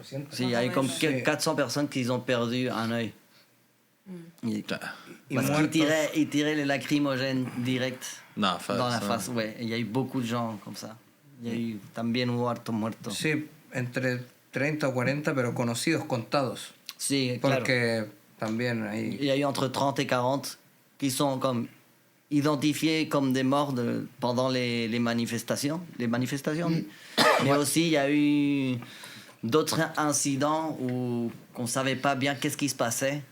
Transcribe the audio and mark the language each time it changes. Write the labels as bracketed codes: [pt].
[es] Sí, [fr] il y a eu comme 400 personnes qui ont perdu un œil. Parce qu'ils tiraient les lacrymogènes direct dans la face. Ouais, il y a eu beaucoup de gens comme ça. Il y a eu [es] también hubo hartos muertos. Sí, entre 30 o 40, pero conocidos, contados. Sí, claro. Porque también hay... [fr] Il y a eu entre 30 et 40 qui sont comme identifiés comme des morts pendant les manifestations. Les manifestations. Mais aussi, il y a eu d'autres incidents où on ne savait pas bien qu'est-ce qui se passait.